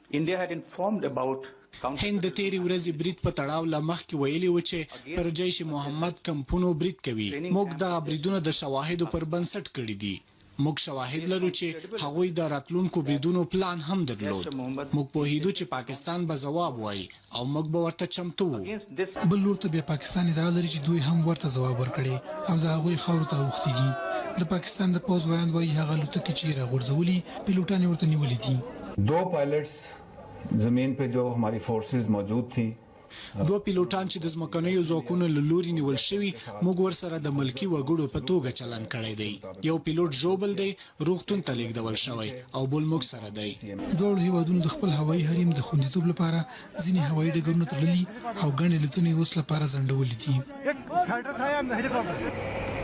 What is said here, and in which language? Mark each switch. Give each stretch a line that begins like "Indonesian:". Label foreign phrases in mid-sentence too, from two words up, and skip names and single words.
Pashto: هند د تیری ورځې برید په تړاو له مخکې ویلي و چې پر جیش محمد کمپونو برید کوي موږ د بریدونو د شواهدو پر بنسټ کړی دي موږ شواهد لرو چې هغوی د راتلونکو بریدونو پلان هم درلود موږ پوهیدو چې پاکستان به ځواب وایي او موږ به ورته چمتو وو بل لور ته بیا پاکستان ادعا لري چې دوی هم ورته ځواب ورکړي او د هغوی خاورو ته اوښتي دي د پاکستان د پوځ بیان وایي هغه الوتکې چې راغورځولي پیلوټان یې ورته نیولي دي
Urdu: 2 پائلٹس زمین پہ جو ہماری فورسز موجود تھی
Pashto: دو پیلوټان چې د ځمکنیو ځواکونو له لوري نیول شوي موږ ورسره د ملکي وګړو په توګه چلند کړی دی یو پیلوټ ژوبل دی روغتون ته لیږدول شوی او بل موږ سره دی دواړو هیوادونو د خپل هوایي حریم د خوندیتوب لپاره ځینې هوایي ډګرونه تړلي او ګڼې الوتنې اوس لپاره ځنډولې دي